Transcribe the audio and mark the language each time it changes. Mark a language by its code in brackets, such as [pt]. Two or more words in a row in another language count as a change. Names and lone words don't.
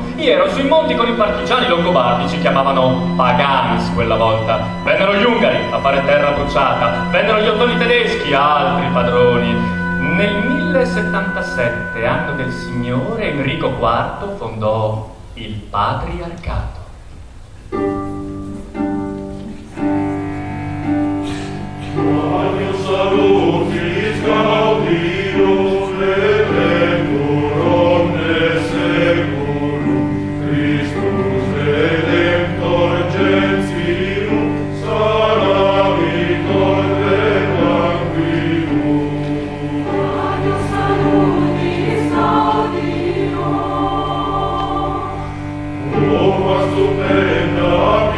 [it] Io ero sui monti con i partigiani longobardi, ci chiamavano Paganis quella volta. Vennero gli Ungari a fare terra bruciata, vennero gli ottoni tedeschi, altri padroni. Nel 1077, anno del Signore, Enrico IV fondò il Patriarcato. [la] Salutis gaudium redemptor omnes seculum, Christus redemptor gentium, salvator et tranquillum. Adios salutis gaudium. [it] O stupenda